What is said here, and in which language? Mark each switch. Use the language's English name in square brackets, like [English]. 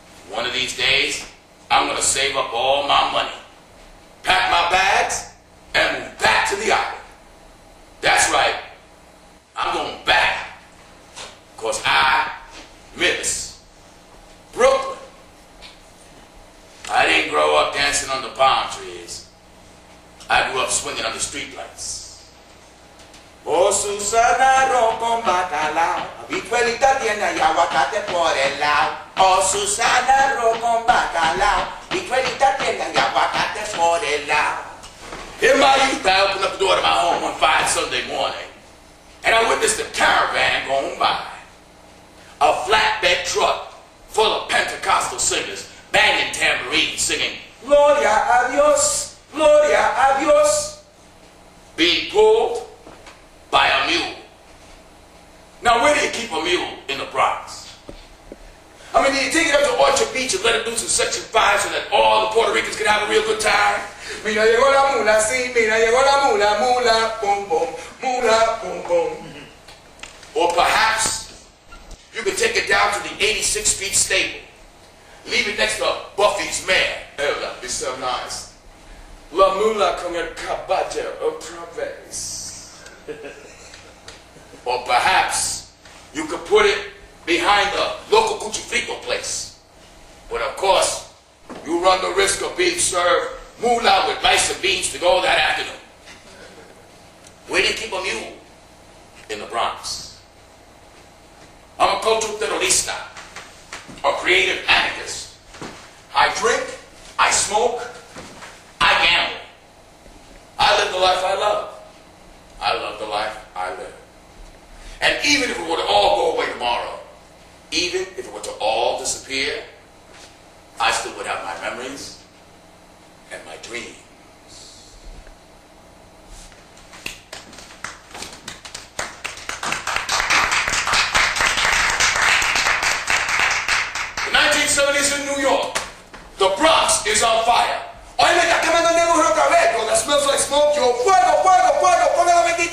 [English] One of these days, I'm going to save up all my money, pack my bags, and move back to the island. That's right. I'm going back. Because I miss Brooklyn. I didn't grow up dancing under palm trees. I grew up swinging under streetlights. [Spanish] Oh, Susana, arroz con bacalao, habichuelita tiene y aguacate por el lado. Oh, Susana, arroz con bacalao, habichuelita tiene y aguacate por el lado. [English] In my youth, I opened up the door to my home one fine Sunday morning, and I witnessed a caravan going by. A flatbed truck full of Pentecostal singers banging tambourines, singing, [Spanish] Gloria a Dios, Gloria a Dios, [English] being pulled by a mule. Now, where do you keep a mule in the Bronx? I mean, do you take it up to Orchard Beach and let it loose in Section 5 so that all the Puerto Ricans can have a real good time? [Spanish] Mira, llegó la mula, sí, mira, llegó la mula, mula, boom, boom, mula, boom, boom. [English] Or perhaps you could take it down to the 86th Street stable, leave it next to Buffy's mare. Oh, that'd be so nice. [Spanish] La mula con el caballo otra vez. [English] Or perhaps you could put it behind the local cuchifrito place. But of course, you run the risk of being served moolah with rice and beans to go that afternoon. Where do you keep a mule? In the Bronx. I'm a cultural terrorista, a creative anarchist. I drink, I smoke, I gamble. I live the life I love. I love the life I live. And even if it were to all go away tomorrow, even if it were to all disappear, I still would have my memories and my dreams. The 1970s in New York, the Bronx is on fire. [Spanish] Oye, me está quemando el negro otra vez. [English] That smells like smoke. [Spanish] Yo, fuego, fuego, fuego, fuego la 23.